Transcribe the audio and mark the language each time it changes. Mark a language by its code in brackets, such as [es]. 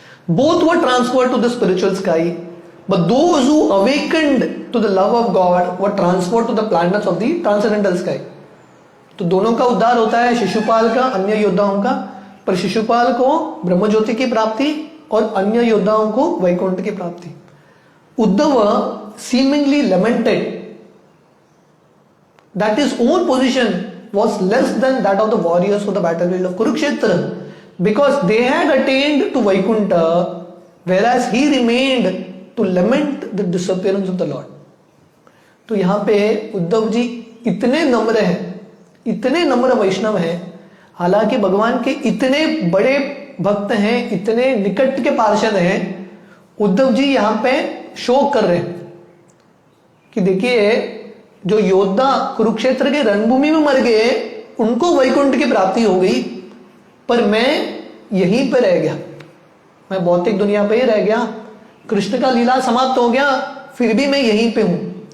[en] Both were transferred to the spiritual sky, but those who awakened to the love of God were transferred to the planets of the transcendental sky. [hi] तो दोनों का उद्धार होता है, शिशुपाल का, अन्य योद्धाओं का। पर शिशुपाल को ब्रह्मज्योति की प्राप्ति और अन्य योद्धाओं को वैकुंठ की प्राप्ति। [en] Uddhava seemingly lamented that his own position was less than that of the warriors of the battlefield of Kurukshetra, because they had attained to Vaikuntha, whereas he remained to lament the disappearance of the Lord. [hi] तो यहाँ पे उद्धव जी इतने नम्र हैं, इतने नम्र वैष्णव हैं, हालांकि भगवान के इतने बड़े भक्त हैं, इतने निकट के पार्षद हैं, उद्धव जी यहाँ पे शोक कर रहे हैं कि देखिए जो योद्धा कुरुक्षेत्र के रणभूमि में मर गए उनको वैकुंठ की प्राप्ति हो गई, पर मैं यहीं पर रह गया, मैं भौतिक दुनिया पे ही रह गया, कृष्ण का लीला समाप्त हो गया, फिर भी मैं यहीं पे हूं।